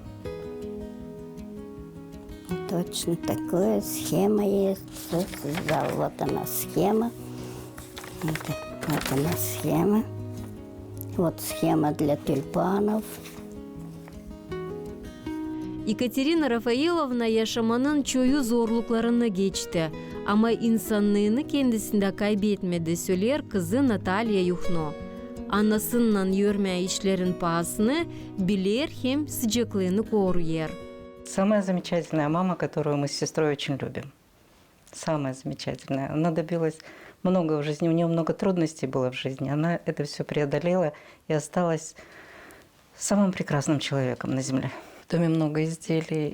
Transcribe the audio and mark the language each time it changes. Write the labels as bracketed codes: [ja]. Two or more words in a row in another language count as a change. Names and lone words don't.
[ru] И точно такая схема есть. Все связала. Вот она схема. Вот она схема. Вот схема для тюльпанов. [gag] Екатерина Рафаиловна yaşamanın çoğu zorluklarını geçti. Ama insanlığını kendisinde kaybetmedi söyler kızı Natalya Yuhno. Anasının yörme işlerin pahasını bilir hem sıcaklığını koruyor. [ru] Самая замечательная мама, которую мы с сестрой очень любим. Самая замечательная. Она добилась много в жизни, у нее много трудностей было в жизни. Она это все преодолела и осталась самым прекрасным человеком на земле. В доме много изделий.